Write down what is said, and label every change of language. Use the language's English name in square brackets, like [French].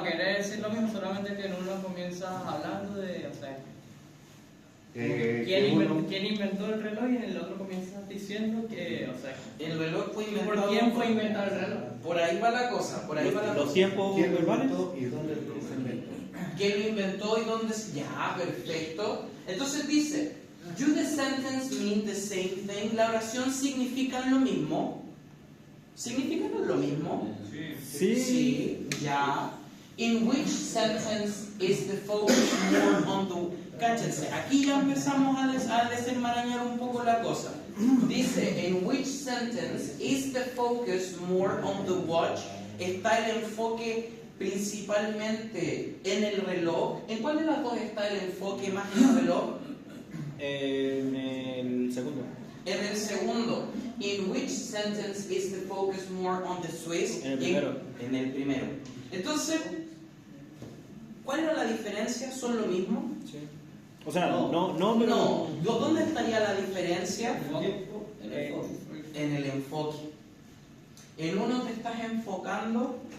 [Spanish] para querer decir lo mismo, solamente que en uno comienza hablando de, o sea, ¿quién inventó el reloj? Y en el otro comienza diciendo que, o sea, El reloj fue inventado... ¿por quién fue inventado el reloj? Por ahí va la cosa, por ahí va la Los cosa. tiempos verbales. ¿Y dónde se inventó? quién lo inventó y dónde. Ya, perfecto. Entonces dice, [English] do the sentence mean the same thing? [Spanish] La oración significa lo mismo. ¿Significan lo mismo? Sí, ya. [English] In which sentence is the focus more on the... [Spanish] Cáchense, aquí ya empezamos a desenmarañar un poco la cosa. Dice, [English] in which sentence is the focus more on the watch? [Spanish] Está el enfoque principalmente en el reloj. ¿En cuál de las dos está el enfoque más en el reloj? En el segundo. En el segundo. [English] In which sentence is the focus more on the Swiss? [Spanish] En el primero. En el primero. Entonces, ¿cuál era la diferencia? ¿Son lo mismo? Sí. O sea, no, pero... No. ¿Dónde estaría la diferencia? En el foco. En el enfoque. En uno te estás enfocando